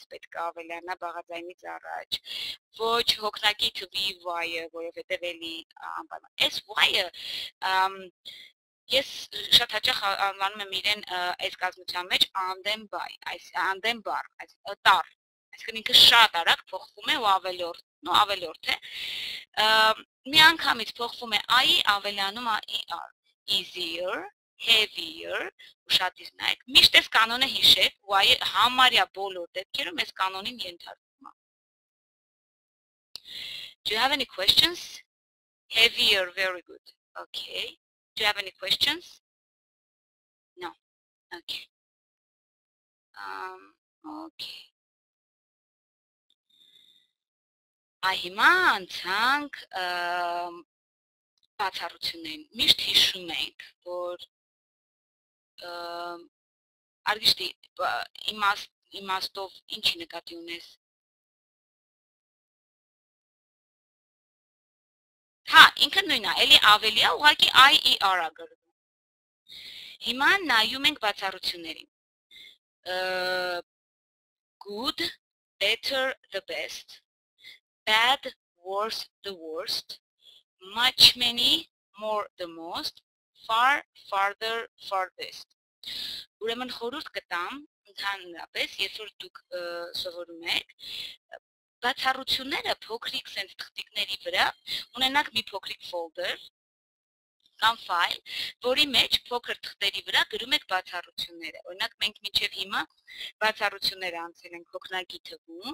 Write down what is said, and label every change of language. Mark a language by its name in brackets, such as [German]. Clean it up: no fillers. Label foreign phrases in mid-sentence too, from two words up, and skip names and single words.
[Armenian] պետք է ավելանա բաղաձայնից առաջ, ոչ հոգնակի թվի y-ը, որովհետև էլի անպայման, այս y-ը Ես շատ հաճախ անվանում եմ իրեն այս կազմության մեջ անդեմ բայ, անդեմ բար, տար, այսինքն ինքը շատ արագ փոխվում է ու ավելորդ է, մի անգամից փոխվում է I-ի, ավելանում է ER, [English] easier, heavier, [Armenian] ու շատ իսկ նայեք, միշտ այս կանոնը հիշեք, ու այ համարյա բոլոր դեպքերում այս կանոնին ենթարկվում է։ [English] Do you have any questions? Heavier, very good. Okay. Do you have any questions? No. Okay. Okay. [Armenian] Հիմա անցանք բացառություններին։ Միշտ հիշում ենք, որ արգիշտի իմաստով ինչի նկատի ունես։ Հա, ինքը նույնն է, էլի ավելի է, ուղղակի IER է գրվում։ Հիմա նայում ենք բացառություններին։ [English] Good, better, the best, bad, worse, the worst, much, many, more, the most, far, farther, farthest. [Armenian] Ուրեմն խորհուրդ կտամ, ընդհանրապես, երբ որ դուք սովորում եք, բացառությունները փոքրիկ sense թղթիկների վրա ունենաք մի փոքրիկ folder կամ ֆայլ, որի մեջ փոքր թղթերի վրա գրում եք բացառությունները։ Օրինակ մենք մինչև հիմա բացառությունները անցել ենք հոգնագի թվում,